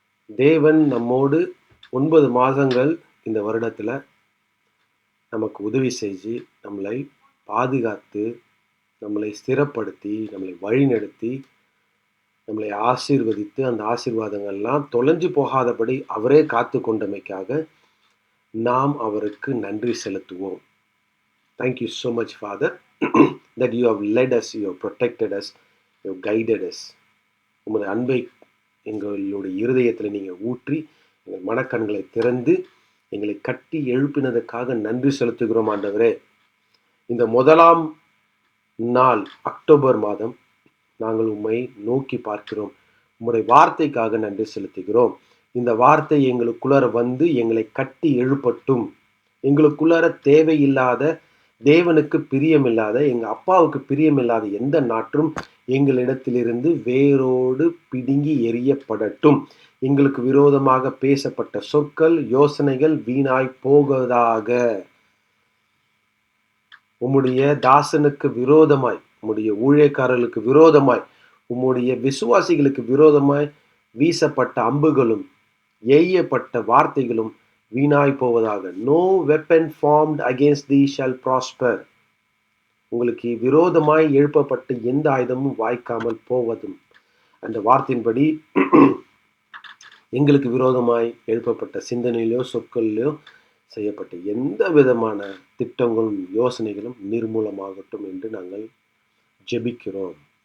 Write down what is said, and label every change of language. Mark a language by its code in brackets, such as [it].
[ta] தேவன் நம்மோடு 9 மாதங்கள் இந்த வருடத்துல நமக்கு உதவி செஞ்சு, நம்மளை பாதுகாத்து, நம்மளை ஸ்திரப்படுத்தி, நம்மளை வழிநடத்தி, நம்மளை ஆசீர்வதித்து, அந்த ஆசீர்வாதங்கள்லாம் தொலைஞ்சு போகாதபடி அவரே காத்து கொண்டமைக்காக நாம் அவருக்கு நன்றி செலுத்துவோம். [en] Thank you so much, Father, that you have led us, you have protected us, you have guided us. [ta] உமது அன்பை எங்களுடைய இருதயத்தில் நீங்கள் ஊற்றி, எங்கள் மனக்கண்களை திறந்து, எங்களை கட்டி எழுப்பினதுக்காக நன்றி செலுத்துகிறோம் ஆண்டவரே. இந்த 1ஆம் நாள் அக்டோபர் மாதம் நாங்கள் உம்மை நோக்கி பார்க்கிறோம். உம்முடைய வார்த்தைக்காக நன்றி செலுத்துகிறோம். இந்த வார்த்தை எங்களுக்குள்ளார வந்து எங்களை கட்டி எழுப்பட்டும். எங்களுக்குள்ளார தேவையில்லாத, தேவனுக்கு பிரியமில்லாத, எங்கள் அப்பாவுக்கு பிரியமில்லாத எந்த நாற்றும் எங்களிடத்திலிருந்து வேரோடு பிடுங்கி எறியப்படட்டும். எங்களுக்கு விரோதமாக பேசப்பட்ட சொற்கள், யோசனைகள் வீணாய் போவதாக. உம்முடைய தாசனுக்கு விரோதமாய், உம்முடைய ஊழியக்காரர்களுக்கு விரோதமாய், உம்முடைய விசுவாசிகளுக்கு விரோதமாய் வீசப்பட்ட அம்புகளும் எய்யப்பட்ட வார்த்தைகளும் வீணாய் போவதாக. [en] No weapon formed against thee shall prosper. [ta] உங்களுக்கு விரோதமாய் எழுப்பப்பட்ட எந்த ஆயுதமும் வாய்க்காமல் போவதும். அந்த வார்த்தையின்படி எங்களுக்கு விரோதமாய் எழுப்பப்பட்ட சிந்தனையிலோ சொற்களிலோ செய்யப்பட்ட எந்த விதமான திட்டங்களும் யோசனைகளும் நிர்மூலமாகட்டும் என்று நாங்கள் ஜெபிக்கிறோம்.